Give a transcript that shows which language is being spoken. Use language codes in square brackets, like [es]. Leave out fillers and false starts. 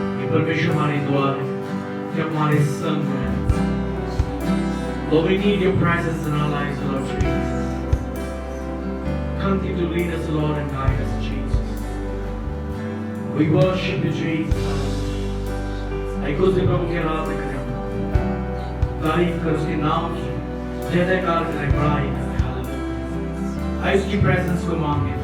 [hi] परमेश्वर हमारी दुआ है कि हमारे संग में [en] Lord, we need your presence in our lives, Lord Jesus. Continue to lead us, Lord, and guide us, Jesus. We worship you, Jesus. [hi] एक उसके प्रभु की आराधना करें, तारीफ कर उसके नाम की, जय जयकार करें, बड़ाई करें, हालेलुया। आइए उसकी प्रेजेंस को मांगे।